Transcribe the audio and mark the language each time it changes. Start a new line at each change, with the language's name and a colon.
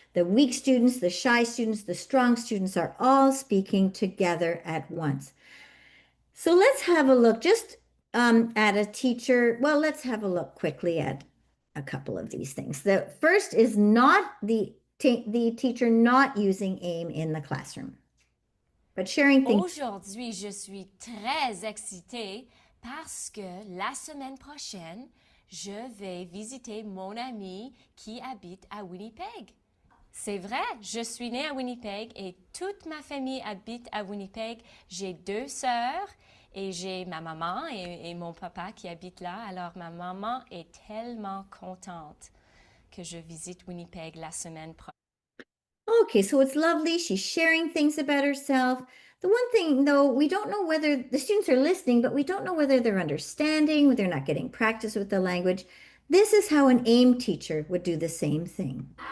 English: The weak students, the shy students, the strong students are all speaking together at once. So let's have a look just at a teacher. Well, let's have a look quickly at a couple of these things. The first is not the teacher not using AIM in the classroom, but sharing things.
French: Aujourd'hui, je suis très excitée parce que la semaine prochaine, je vais visiter mon ami qui habite à Winnipeg. C'est vrai, je suis née à Winnipeg et toute ma famille habite à Winnipeg. J'ai 2 sœurs et j'ai ma maman et mon papa qui habitent là. Alors ma maman est tellement contente que je visite Winnipeg la semaine prochaine.
English: Okay, so it's lovely. She's sharing things about herself. The one thing, though, we don't know whether the students are listening, but we don't know whether they're understanding, whether they're not getting practice with the language. This is how an AIM teacher would do the same thing.